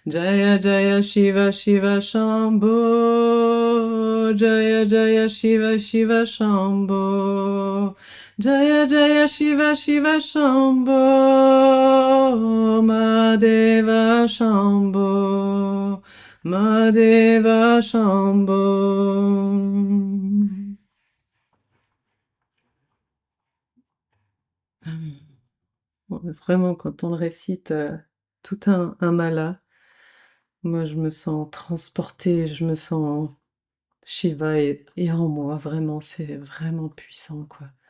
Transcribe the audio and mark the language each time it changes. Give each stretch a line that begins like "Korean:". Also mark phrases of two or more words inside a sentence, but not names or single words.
Sanskrit: जय जय शिव शिव शम्भो, जय जय शिव शिव शम्भो, जय जय शिव शिव शम्भो, मदेव शम्भो, मदेव शम्भो.
French: Vraiment, quand on le récite, tout un mala, moi je me sens transportée, je me sens Shiva est en moi, vraiment, c'est vraiment puissant, quoi.